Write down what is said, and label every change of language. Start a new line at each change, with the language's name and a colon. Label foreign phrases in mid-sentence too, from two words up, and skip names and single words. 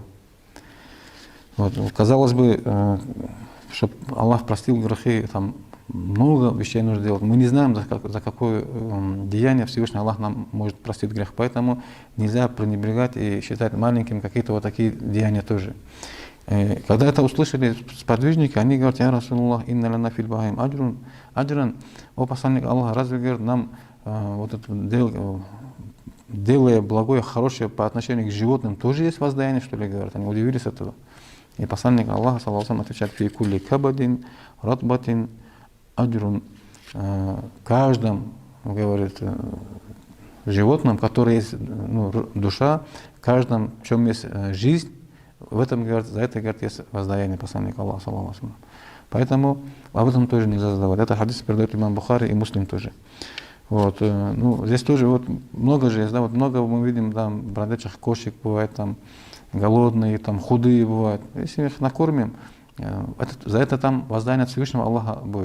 Russian: Вот, казалось бы, чтобы Аллах простил грехи, там много вещей нужно делать. Мы не знаем, за какое деяние Всевышний Аллах нам может простить грех. Поэтому нельзя пренебрегать и считать маленьким какие-то вот такие деяния тоже. Когда это услышали сподвижники, они говорят:
Arabic: «يا رسول الله، إن لنا في البهائم أجرا».
Russian: О посланник Аллаха, разве, говорит, нам вот это делая благое, хорошее по отношению к животным, тоже есть воздаяние, что ли, говорят? Они удивились этого. И посланник Аллаха,
Arabic: صلى الله عليه وسلم,
Russian: отвечает:
Arabic: «في كل كبد رطبة أجر».
Russian: Каждом, говорит, животном, которое есть, ну, душа, в каждом, в чем есть жизнь, в этом, говорит, за это, говорит, есть воздаяние посланника Аллаха,
Arabic: صلى الله عليه وسلم.
Russian: Поэтому об этом тоже нельзя задавать. Это хадис передает имам Бухари и Муслим тоже. Вот, ну, здесь тоже вот много же есть, да, вот много мы видим там бродячих кошек, бывает там голодные, там худые бывают. Если их накормим, за это там воздаяние от Всевышнего Аллаха будет.